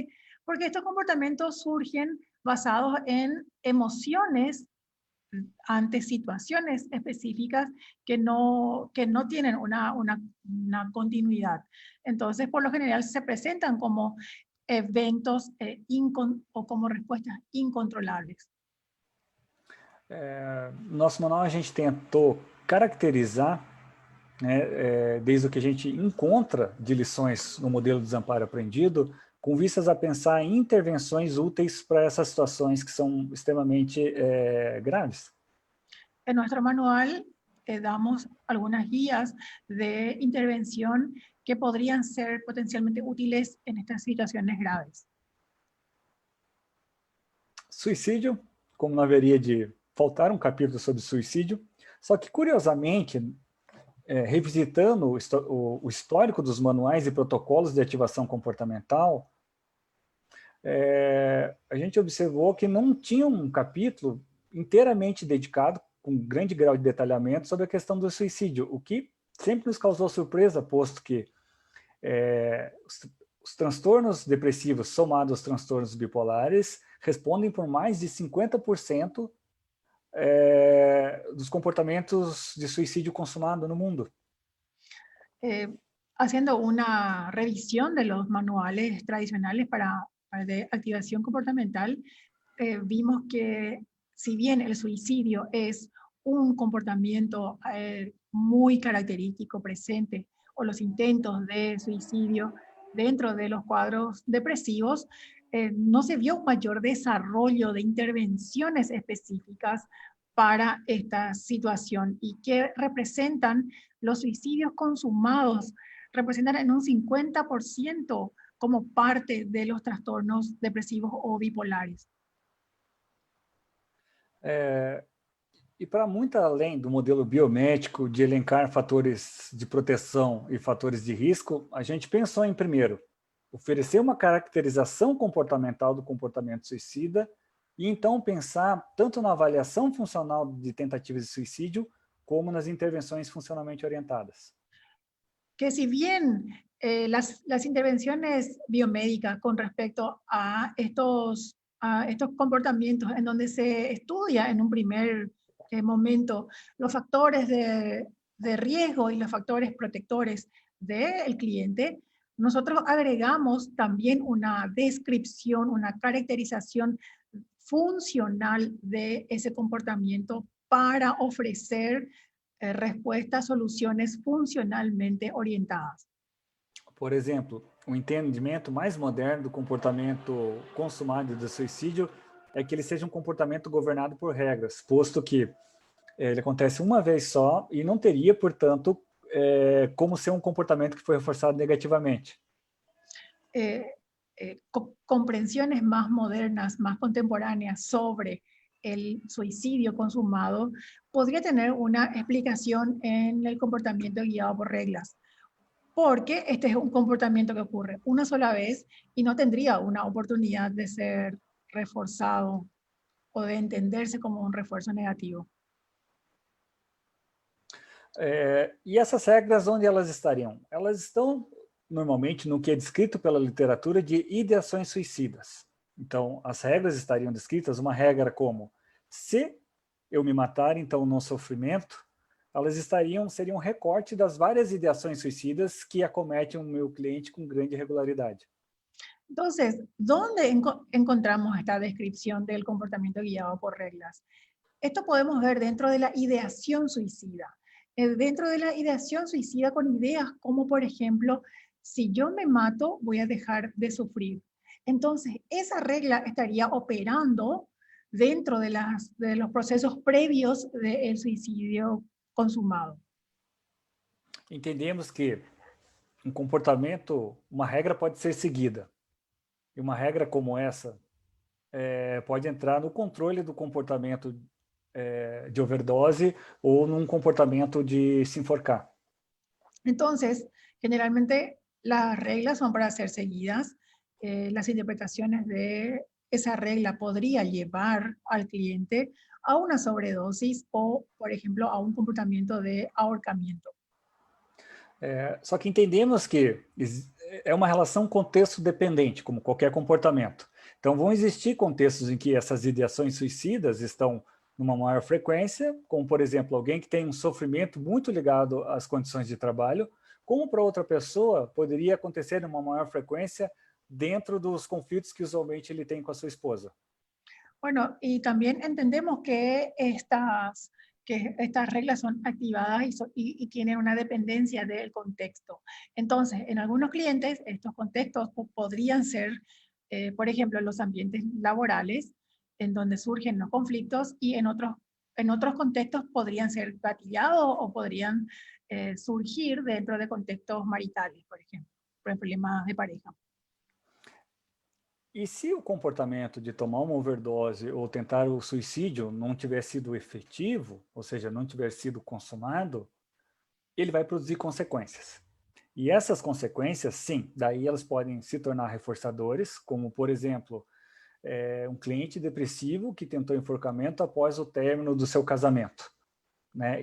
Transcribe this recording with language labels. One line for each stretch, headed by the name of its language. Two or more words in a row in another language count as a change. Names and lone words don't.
Spanish: Porque estos comportamientos surgen basados en emociones ante situaciones específicas que no tienen una continuidad. Entonces, por lo general, se presentan como eventos o como respuestas incontrolables.
Portuguese: No nosso manual a gente tentou caracterizar, né, desde o que a gente encontra de lições no modelo de desamparo aprendido, com vistas a pensar em intervenções úteis para essas situações que são extremamente graves.
Spanish: En nuestro manual damos algunas guías de intervención que podrían ser potencialmente útiles en estas situaciones graves.
Portuguese: Suicídio, como não haveria de faltar um capítulo sobre suicídio, só que, curiosamente, revisitando o histórico dos manuais e protocolos de ativação comportamental, a gente observou que não tinha um capítulo inteiramente dedicado, com grande grau de detalhamento, sobre a questão do suicídio, o que sempre nos causou surpresa, posto que os transtornos depressivos somados aos transtornos bipolares respondem por mais de 50% dos comportamientos de suicídio consumado no mundo.
Spanish: Haciendo una revisión de los manuales tradicionales de activación comportamental, vimos que si bien el suicidio es un comportamiento muy característico presente, o los intentos de suicidio dentro de los cuadros depresivos, no se vio un mayor desarrollo de intervenciones específicas para esta situación, y que representan los suicidios consumados, representan en un 50% como parte de los trastornos depresivos o bipolares.
Portuguese: E para muito além do modelo biomédico de elencar fatores de proteção e fatores de risco, a gente pensou em, primeiro, oferecer uma caracterização comportamental do comportamento suicida e então pensar tanto na avaliação funcional de tentativas de suicídio como nas intervenções funcionalmente orientadas.
Spanish: Que si bien las intervenciones biomédicas con respecto a estos comportamientos en donde se estudia en un primer momento los factores de riesgo y los factores protectores del cliente, nosotros agregamos también una descripción, una caracterización funcional de ese comportamiento para ofrecer respuestas, soluciones funcionalmente orientadas.
Portuguese: Por exemplo, o entendimento mais moderno do comportamento consumado do suicídio é que ele seja um comportamento governado por regras, posto que ele acontece uma vez só e não teria, portanto, como ser um comportamento que foi reforçado negativamente.
Spanish: Comprensiones más modernas, más contemporáneas sobre el suicidio consumado podría tener una explicación en el comportamiento guiado por reglas, porque este es un comportamiento que ocurre una sola vez y no tendría una oportunidad de ser reforzado o de entenderse como un refuerzo negativo.
Portuguese: E essas regras, onde elas estariam? Elas estão, normalmente, no que é descrito pela literatura de ideações suicidas. Então, as regras estariam descritas, uma regra como, se eu me matar, então não sofrimento, elas seriam um recorte das várias ideações suicidas que acometem o meu cliente com grande regularidade.
Spanish: Entonces, ¿dónde encontramos esta descripción del comportamiento guiado por reglas? Esto podemos ver dentro de la ideación suicida. Dentro de la ideación suicida con ideas como, por ejemplo, si yo me mato, voy a dejar de sufrir. Entonces, esa regla estaría operando dentro de los procesos previos del suicidio consumado.
Portuguese: Entendemos que um comportamento, uma regra pode ser seguida. E uma regra como essa pode entrar no controle do comportamento de overdose ou num comportamento de se enforcar.
Spanish: Entonces, generalmente las reglas son para ser seguidas. Las interpretaciones de esa regla podría llevar al cliente a una sobredosis o, por ejemplo, a un comportamiento de ahorcamiento.
Portuguese: Só que entendemos que é uma relação contexto-dependente, como qualquer comportamento. Então, vão existir contextos em que essas ideações suicidas estão numa maior frequência, como, por exemplo, alguém que tem um sofrimento muito ligado às condições de trabalho, como para outra pessoa poderia acontecer numa maior frequência dentro dos conflitos que usualmente ele tem com a sua esposa.
Spanish: Bueno, y también entendemos que estas reglas son activadas y tienen una dependencia del contexto. Entonces, en algunos clientes, estos contextos podrían ser, por ejemplo, los ambientes laborales, en donde surgen los conflictos, y en otros contextos podrían ser gatillados o podrían surgir dentro de contextos maritales, por ejemplo, por problemas de pareja.
Portuguese: E se o comportamento de tomar uma overdose ou tentar o suicídio não tiver sido efetivo, ou seja, não tiver sido consumado, ele vai produzir consequências. E essas consequências, sim, daí elas podem se tornar reforçadores, como, por exemplo, um cliente depressivo que tentou enforcamento após o término do seu casamento, né?